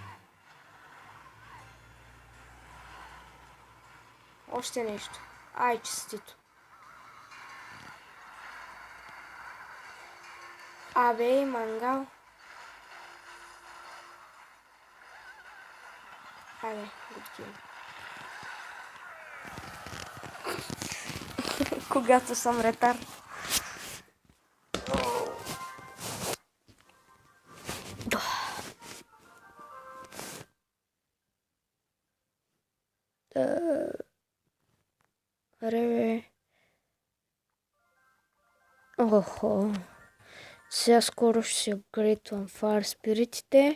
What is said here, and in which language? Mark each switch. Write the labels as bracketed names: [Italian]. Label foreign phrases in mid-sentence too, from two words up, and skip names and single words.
[Bulgarian] Още нещо. Ай, честито. Абе, мангал. Айде, [English] good game. [Bulgarian] Когато съм ретар. Аре. Охо. Сега скоро ще се апгрейдвам Fire Spirit-ите.